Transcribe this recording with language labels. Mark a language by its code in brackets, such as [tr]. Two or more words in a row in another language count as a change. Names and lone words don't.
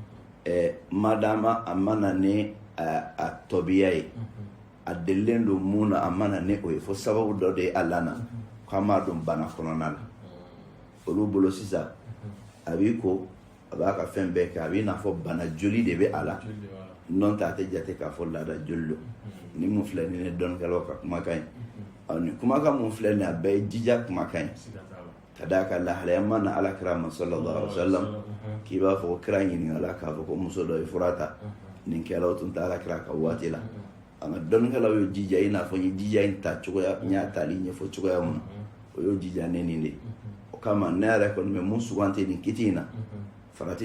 [bm] madama a mana ni a tɔbiya ye a delilen don mun na a mana ni o ye fo sababu dɔ de ye a lana k'an m'a dɔn bana kɔnɔna la olu bolo sisan a b'i ko a b'a ka fɛn bɛɛ kɛ a b'i n'a fɔ bana joli de bɛ a la n'o tɛ a tɛ jate k'a fɔ laada joli don ni mun filɛ nin ye dɔnnikɛlaw ka kumakan ye nin kumakan mun filɛ nin ye a bɛɛ ye jija kumakan ye ka d'a kan lahalaya ma na alakira ma [ar] صلى الله عليه وسلم [bm] k'i b'a fɔ ko kira ɲininkala k'a fɔ ko muso dɔ ye fura ta nin kɛlaw tun tɛ alakira ka waati la an ka dɔnnikɛlaw y'o jija i n'a fɔ n ye jija in ta cogoya n y'a tali ɲɛfɔ cogoya mun na o y'o jija ne nin de o kama ne yɛrɛ kɔni bɛ mun sugante nin kiti in na farati